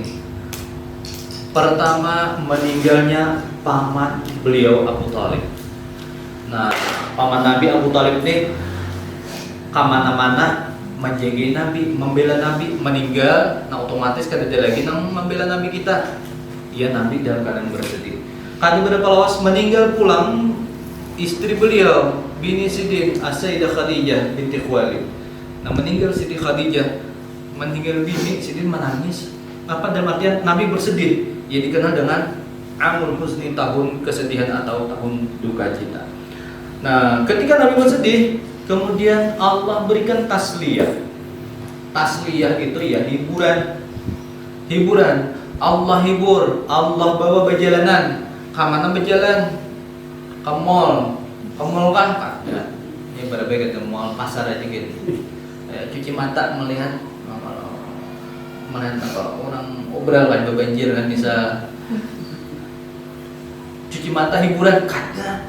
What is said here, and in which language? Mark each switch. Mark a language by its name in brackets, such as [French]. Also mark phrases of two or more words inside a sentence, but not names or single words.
[Indonesian] Pertama, meninggalnya paman beliau Abu Thalib. Nah, paman Nabi Abu Thalib ini kemana-mana menjaga Nabi, membela Nabi, meninggal. Nah, otomatis kan ada lagi yang membela Nabi kita. Dia Nabi dalam keadaan bersedih. [Banjar] Kali berapa lawas meninggal pulang istri beliau bini Sidin As-Sayyidah Khadijah binti Khuwailid. Nah, meninggal Siti Khadijah, meninggal bini Sidin menangis. [Indonesian] Apa dalam artian Nabi bersedih? Ya dikenal dengan [Arabic] Amul Husni, [Indonesian] tahun kesedihan atau tahun duka cita. Nah, ketika Nabi bersedih, kemudian Allah berikan tasliyah. tasliyah itu ya hiburan. Hiburan. Allah hibur, Allah bawa berjalanan. [Banjar] Kamana berjalan? Ke mall. Ke mall kan? Ya. [Indonesian] Ini berbeda ke mall pasar aja gitu. Cuci mata melihat orang obral kan banjir kan bisa. Cuci mata hiburan kata.